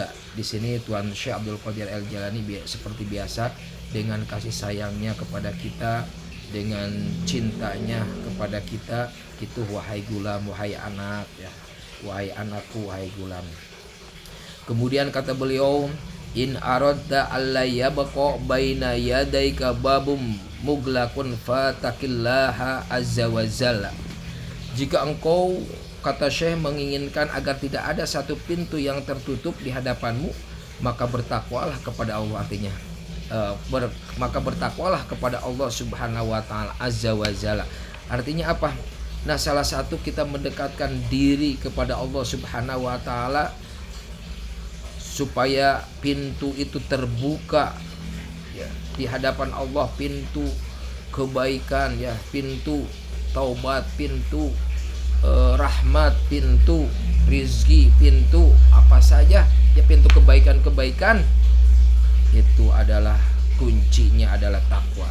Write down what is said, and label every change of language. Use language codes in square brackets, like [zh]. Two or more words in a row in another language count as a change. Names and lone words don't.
[id] Di sini Tuan Syekh Abdul Qadir Al-Jalani seperti biasa dengan kasih sayangnya kepada kita, dengan cintanya kepada kita, itu wahai gulam, wahai anak ya. Wahai anakku, wahai gulam. Kemudian kata beliau, [ar] إن أردت ألا يبقى بين يديك باب مغلق فاتق الله عز وجل. [id] Jika engkau, kata Syekh, menginginkan agar tidak ada satu pintu yang tertutup di hadapanmu, maka bertakwalah kepada Allah. Artinya maka bertakwalah kepada Allah [ar] سبحانه وتعالى عز وجل. [id] Artinya apa? Nah, salah satu kita mendekatkan diri kepada Allah [ar] سبحانه وتعالى [id] supaya pintu itu terbuka ya, di hadapan Allah, pintu kebaikan ya, pintu taubat, pintu rahmat, pintu rizki, pintu apa saja ya, pintu kebaikan-kebaikan itu adalah kuncinya adalah takwa.